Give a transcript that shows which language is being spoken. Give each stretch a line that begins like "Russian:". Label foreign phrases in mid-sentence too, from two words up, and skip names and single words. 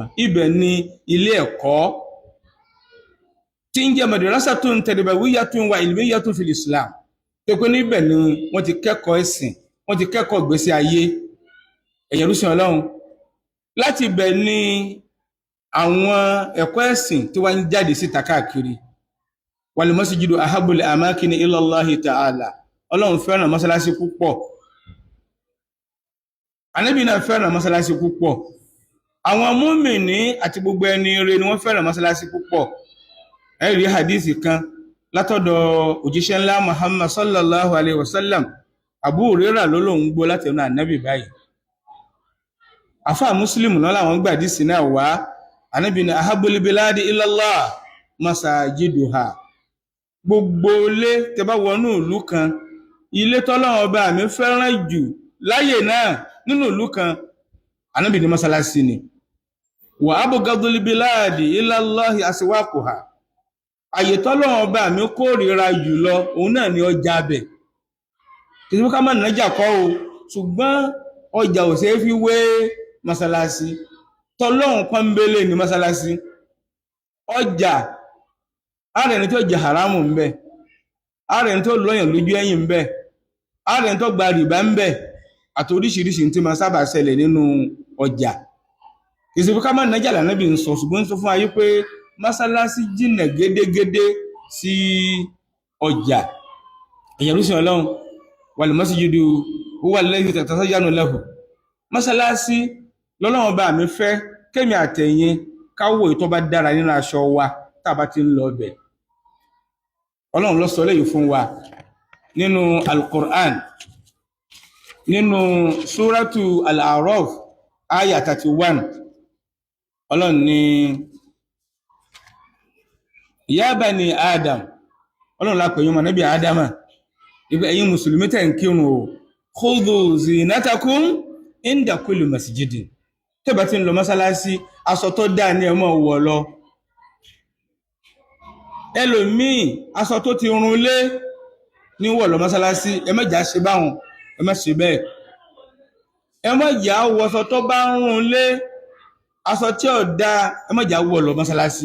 Yoruba: ibẹ̀ ni ilé ẹ̀kọ́ tí ń jẹ́
Arabic: مدرسة تربوية وعلمية في الإسلام,
Yoruba: tó pé níbẹ̀ ni wọ́n ti kẹ́kọ̀ọ́ ẹ̀sìn, wọ́n ti kẹ́kọ̀ọ́ ìgbésí ayé. ẹ̀yin rúsìn ọlọ́run, láti ibẹ̀ ni àwọn ẹ̀kọ́ ẹ̀sìn tí wọ́n ń jáde síta káàkiri.
Arabic: والمسجد أحب الأماكن إلى الله تعالى,
Yoruba: ọlọ́run fẹ́ràn mọ́sálásí púpọ̀, Ànábì náà fẹ́ràn mọ́sálásí púpọ̀, àwọn mùmínì àti gbogbo ẹni rere ni wọ́n fẹ́ràn mọ́sálásí púpọ̀. ẹ rí hadisi kan látọ̀dọ̀ òjíṣẹ́ ńlá Muhammad
Arabic: صلى الله عليه وسلم,
Yoruba: Abu Hurairah ló lóun gbọ́ láti ẹnu Ànábì báyìí. àfáà Muslim náà làwọn gbà dísì náà wá. Ànábì ní
Arabic: أحب البلاد إلى الله مساجدها,
Yoruba: gbogbo ilé tẹ́ bá wọnú ìlú kan, ilé tọ́lọ́run ọba mi fẹ́ràn jù láyé náà nínú ìlú kan, Ànábì ní mọ́sálásí ni.
Arabic: وأبغض البلاد إلى الله أسواقها,
Yoruba: àyè tọ́lọ́run ọba mi kórìíra jùlọ òun náà ni ọjà bẹ̀. kìí ká má nájà kọ́ o, ṣùgbọ́n ọjà ò ṣeé fi wé mọ́sálásí. tọ́lọ́run pọ́nbélé ni mọ́sálásí. ọjà ààrẹ ni tó jẹ haramu ń bẹ, ààrẹ ni tó lọ́yàn lójú ẹ̀yìn ń bẹ, ààrẹ ni tó gba rìbá ń bẹ, àti oríṣiríṣi tí ma sábà ṣẹlẹ̀ nínú ọjà. ìsìnkú ká má nájà l'Ànábì ń sọ, ṣùgbọ́n sọ fún ayé pé mọ́sálásí jìnà gédégédé sí ọjà. ẹ̀yin rúsìn ọlọ́run,
Arabic: والمسجد هو الذي تتزين له,
Yoruba: mọ́sálásí lọ́lọ́run bá mi fẹ́ kémi àtẹ̀yin káwò ìtọ́ bá dára nínú aṣọ wa tàbá ti ń lọ bẹ̀. ọlọ́run ló sọ léyìí fún wa nínú al-Qur'an, nínú suratu al-A'raf aya 31. ọlọ́run ní
Arabic: يا بني آدم,
Yoruba: ọlọ́run lápẹ̀ yín mọ̀ Nábì Ádámà, ibẹ̀ ẹ̀yin mùsùlùmí tẹ̀ ń kírun o,
Arabic: خذوا زينتكم عند كل مسجد,
Yoruba: tẹ́bà tí ń lọ mọ́sálásí aṣọ tó dáa ní ẹ máa wọ̀ lọ. ẹlòmíì aṣọ tó ti run lé ní wọ̀ lọ mọ́sálásí, ẹ má jà ṣe báwọn, ẹ má ṣe bẹ́ẹ̀. ẹ má jà wọṣọ tó bá ń run lé, aṣọ tí ò dáa ẹ má jà wọ̀ lọ mọ́sálásí.